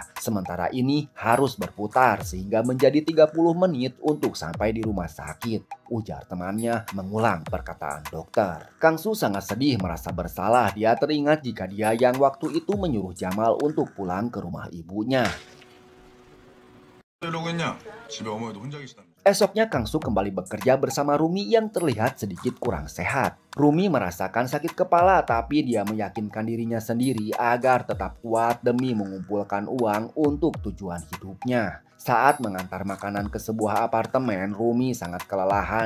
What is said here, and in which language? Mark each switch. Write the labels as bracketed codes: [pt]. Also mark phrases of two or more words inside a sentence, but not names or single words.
[id] Sementara ini harus berputar sehingga menjadi 30 menit untuk sampai di rumah sakit, ujar temannya mengulang perkataan dokter. Kang Su sangat sedih merasa bersalah. Dia teringat jika dia yang waktu itu menyuruh Jamal untuk pulang ke rumah ibunya. [ko] 이러고 있냐? 집에 어머니도 혼자 계시다며. [id] Esoknya Kang Su kembali bekerja bersama Rumi yang terlihat sedikit kurang sehat. Rumi merasakan sakit kepala tapi dia meyakinkan dirinya sendiri agar tetap kuat demi mengumpulkan uang untuk tujuan hidupnya. Saat mengantar makanan ke sebuah apartemen, Rumi sangat kelelahan.